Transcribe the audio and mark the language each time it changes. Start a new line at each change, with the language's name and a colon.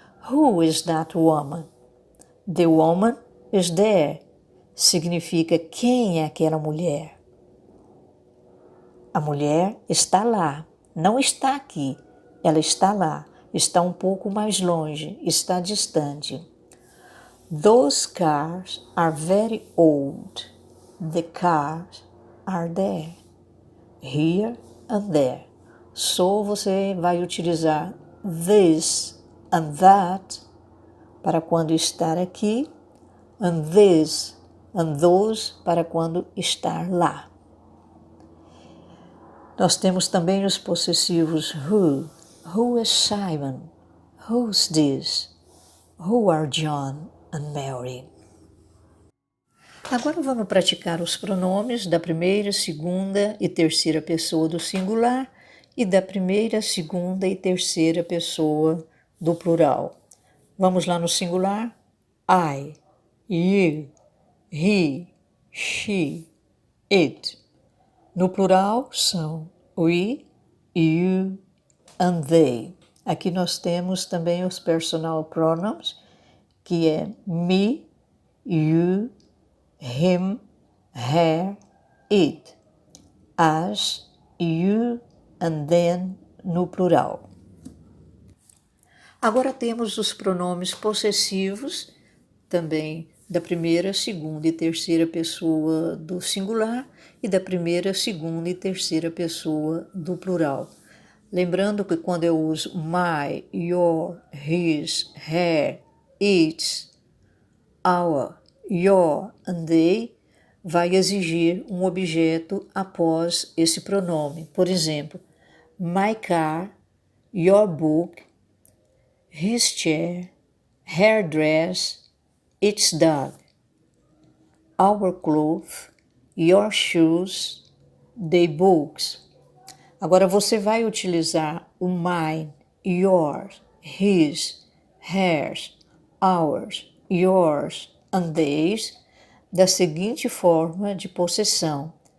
English: Who is that woman? The woman is there.
Portuguese: Significa quem é aquela mulher. A mulher está lá, não está aqui, ela está lá, está um pouco mais longe, está distante.
English: Those cars are very old. The cars are there, here and there.
Portuguese: So você vai utilizar this and that para quando estar aqui, and this and those para quando estar lá. Nós temos também os possessivos who.
English: Who is Simon? Who's this? Who are John and Mary?
Portuguese: Agora vamos praticar os pronomes da primeira, segunda e terceira pessoa do singular e da primeira, segunda e terceira pessoa do plural. Vamos lá no singular. I, you, he, she, it. No plural são we, you and they. Aqui nós temos também os personal pronouns, que é me, you, him, her, it.
English: As, you and them no plural.
Portuguese: Agora temos os pronomes possessivos, também da primeira, segunda e terceira pessoa do singular e da primeira, segunda e terceira pessoa do plural. Lembrando que quando eu uso my, your, his, her, its, our, your and they, vai exigir um objeto após esse pronome. Por exemplo, my car, your book, his chair, her dress, its dog, our clothes, your shoes, their books. Agora você vai utilizar o mine, yours, his, hers, ours, yours and theirs da seguinte forma de possessão.